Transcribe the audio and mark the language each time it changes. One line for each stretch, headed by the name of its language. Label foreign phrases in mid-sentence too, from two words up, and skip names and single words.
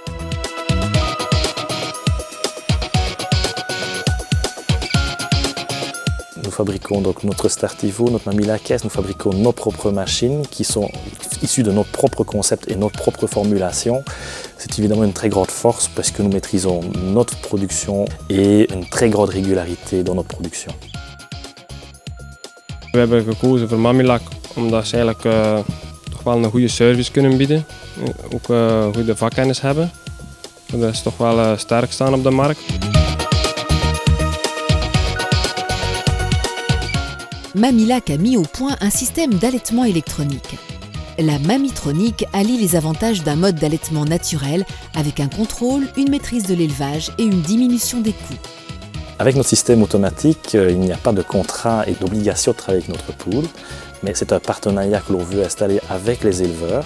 French: Nous fabriquons donc notre Startivo, notre Mamilac, nous fabriquons nos propres machines qui sont issues de notre propre concept et notre propre formulation. C'est évidemment une très grande force parce que nous maîtrisons notre production et une très grande régularité dans notre production.
Dutch: We hebben gekozen voor Mamilac omdat ze eigenlijk toch wel een goede service kunnen bieden. Ook goede vakkennis hebben. Dat ze toch wel sterk staan op de markt.
French: Mamilac a mis au point un système d'allaitement électronique. La Mamitronique allie les avantages d'un mode d'allaitement naturel avec un contrôle, une maîtrise de l'élevage et une diminution des coûts. Avec notre système automatique, il n'y a pas de contrat et d'obligation de travailler avec notre poule, mais c'est un partenariat que l'on veut installer avec les éleveurs.